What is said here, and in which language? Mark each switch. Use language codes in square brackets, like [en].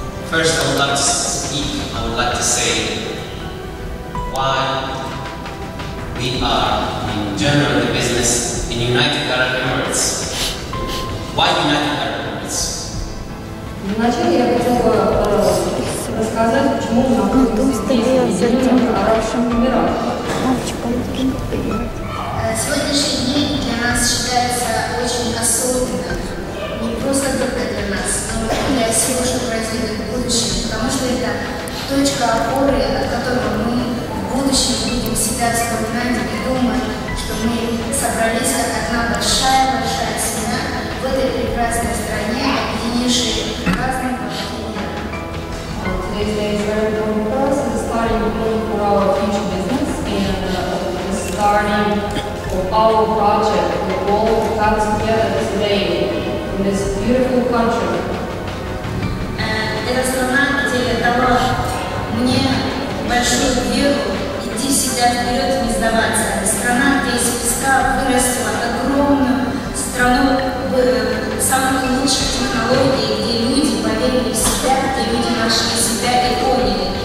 [en] First, I would like to say why we are in general the business in United Arab Emirates. Why United Arab Emirates? [ru] Вначале я хотела бы рассказать, почему мы находимся здесь, в Объединенных Арабских Эмиратах. Сегодняшний день для нас считается очень особенным, не просто только для нас, но и для всего, что произойдет в будущем, потому что это точка опоры, от которой мы в будущем будем всегда вспоминать и думать, что мы собрались как одна большая-большая семья в этой прекрасной стране, объединившей разные поколения. [en] Today's day is very important for us. It's starting point for our future business and the starting of our project. We all come together today in this beautiful country. [ru] Эта страна, где дала мне большую веру идти всегда вперед и не сдаваться. Страна, где из песка вырастила огромную страну самых лучших технологий, где люди поверили в себя, где люди нашли себя и поняли.